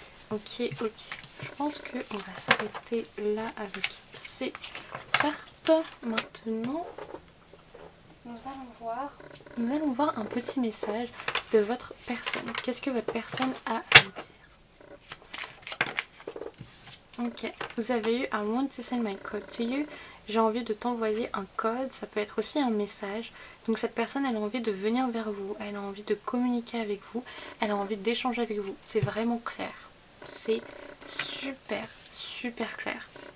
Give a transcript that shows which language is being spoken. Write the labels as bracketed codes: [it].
[fr] Ok. Je pense qu'on va s'arrêter là avec ces cartes. Maintenant, nous allons voir un petit message de votre personne. Qu'est-ce que votre personne a à vous dire? Ok, vous avez eu [en] I want to send my code to you. [fr] J'ai envie de t'envoyer un code, ça peut être aussi un message. Donc cette personne, elle a envie de venir vers vous, elle a envie de communiquer avec vous, elle a envie d'échanger avec vous. C'est vraiment clair. C'est super clair.